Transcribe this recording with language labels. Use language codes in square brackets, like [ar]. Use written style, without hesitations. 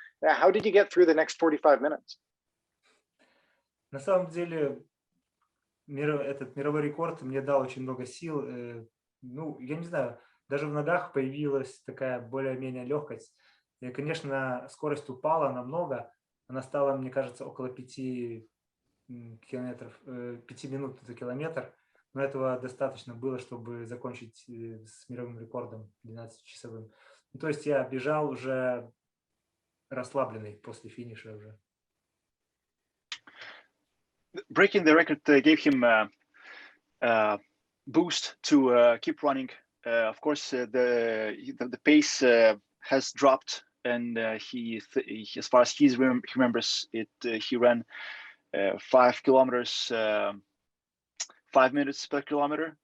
[en] How did you get through the next 45 minutes? [ru] На самом деле, этот мировой рекорд мне дал очень много сил. Я не знаю, даже в ногах появилась такая более-менее легкость. И, конечно, скорость упала намного. Она стала, мне кажется, около 5 минут за километр. Но этого достаточно было, чтобы закончить с мировым рекордом 12-часовым. То есть я бежал уже расслабленный после финиша уже. [en] Breaking the record gave him a boost to keep running. Of course, the pace has dropped, and he as far as he remembers it, he ran 5 kilometers, 5 minutes per kilometer.